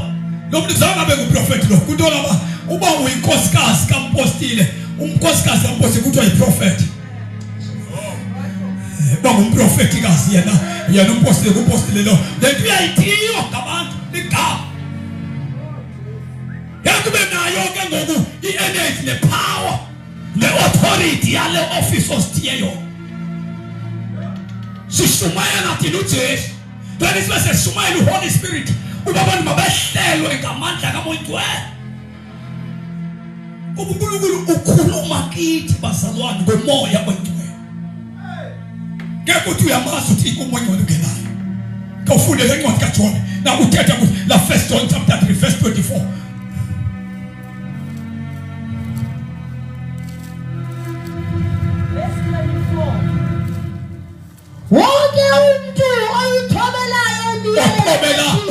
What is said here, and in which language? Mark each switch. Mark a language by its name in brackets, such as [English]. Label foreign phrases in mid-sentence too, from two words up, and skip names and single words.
[Xhosa] Lo muntu zange abe nguprofeti lo. Kunto laba uba uyinkosikazi kampostile, unkosikazi kampostile kuthiwa yiprofeti. Uba ngumprofetikazi yena umpostile kumpostile lo. Le nto uyayithiwa ngabantu igama. Yakube nayo ke ngoku i-energy ne-power ne-authority yale office osithiyeyo. Sishumayela thina uJesu. [English] Then it's [Xhosa] bese sishumayela uHoly Spirit. Uba abantu mabehlelwe ngamandla kaMoya Oyingcwele. [Zulu] uNkulunkulu ukhuluma kithi bazalwane ngomoya oyingcwele. Ngeke uthi uyamazi uthi umoya oyingcwele ungenayo. [Xhosa] Kawufunde le ncwadi kaJohn. Na uthetha la 1 John [English] chapter 3 verse 24. [Zulu] Wonke umuntu oyithobelayo